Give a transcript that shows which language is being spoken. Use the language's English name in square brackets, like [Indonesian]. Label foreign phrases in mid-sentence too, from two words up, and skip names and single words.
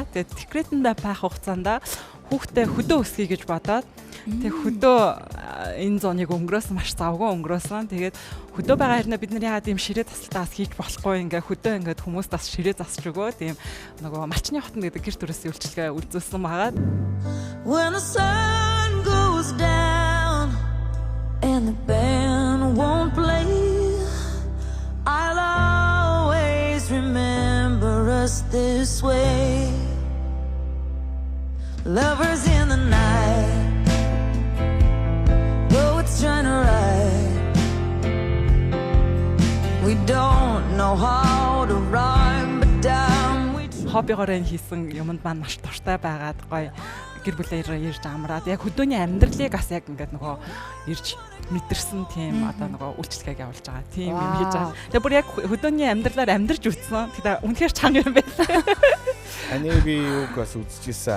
[Mongolian] Тэгээд декретэнд байх хугацаанд хүүхдээ хөдөө өсгөе гэж бодоод тэг хөдөө энэ зоныг өнгөрөөсөн маш завгүй өнгөрөөсөн. Тэгээд хөдөө байгаа хэрнээ бид нар яагаад ийм ширээ засалтаас хийж болохгүй ингээ хөдөө ингээд хүмүүс бас ширээ засч өгөө. Тийм нөгөө малчны хотн гэдэг гэр төрөөсийн үйлчлэгээ үлдсэн байгаа. [English] When the sun goes down and the band won't play, I'll always remember us this way. Lovers in the night, poets trying to write. We don't know how to rhyme, but damn we try. [Mongolian] Хоббигоор хийсэн юмд маань маш дуртай байгаад гоё гэр бүлээр ирж амраад яг хөдөөний амьдралыг бас яг ингээд нөгөө ирж мэдэрсэн тийм одоо нөгөө үйлчлэгийг явуулж байгаа. Тийм юм хийж байгаа. Тэгээ бүр яг хөдөөний амьдралаар амьдарч үтсэн. Тэгээ үнэхээр чанга юм байна. Ани би юуг бас үзчихсэн.